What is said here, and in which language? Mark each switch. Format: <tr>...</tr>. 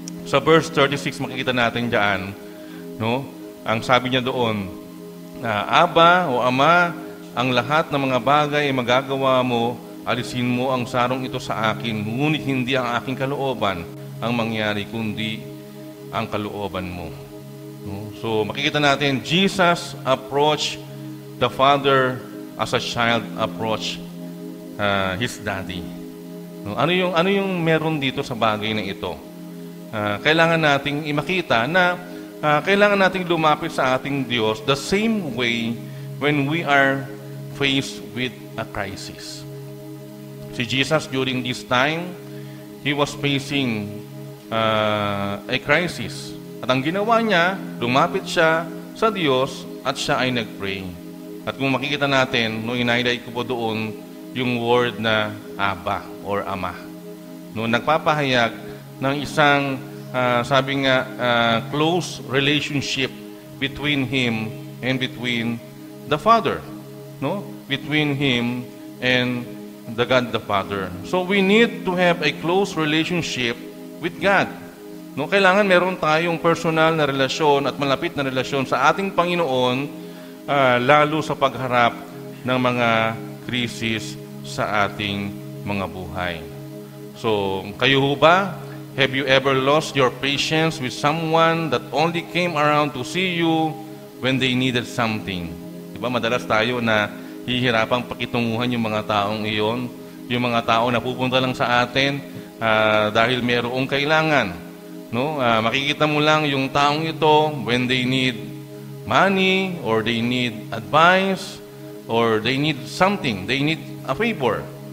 <tl>Sa verse 36, makikita natin dyan, no? Ang sabi niya doon, Aba o Ama, ang lahat ng mga bagay ay magagawa mo, alisin mo ang sarong ito sa akin, ngunit hindi ang aking kalooban ang mangyari, kundi ang kalooban mo. No?</tl> <en>So,</en> <tl>makikita natin,</tl> <en>Jesus approached the Father as a child approached his daddy. No?</en> <tl>Ano yung meron dito sa bagay na ito? Kailangan nating imakita na kailangan nating lumapit sa ating Diyos</tl> <en>the same way when we are faced with a crisis. Si Jesus during this time, He was facing a crisis.</en> <tl>At ang ginawa niya, lumapit siya sa Diyos at siya ay nag-pray. At kung makikita natin, no, in-highlight ko po doon yung word na Aba or Ama. No, nagpapahayag ng isang, sabi nga,</tl> <en>close relationship between Him and between the Father. No? Between Him and the God the Father. So we need to have a close relationship with God.</en> <tl>No, kailangan meron tayong personal na relasyon at malapit na relasyon sa ating Panginoon, lalo sa pagharap ng mga krisis sa ating mga buhay. So, kayo ho ba?</tl> <en>Have you ever lost your patience with someone that only came around to see you when they needed something?</en> <tl>Diba, madalas tayo na hihirapang pakitunguhan yung mga taong iyon, yung mga tao na pupunta lang sa atin dahil mayroong kailangan. No? Makikita mo lang yung taong ito</tl> <en>when they need money, or they need advice, or they need something, they need a favor.</en>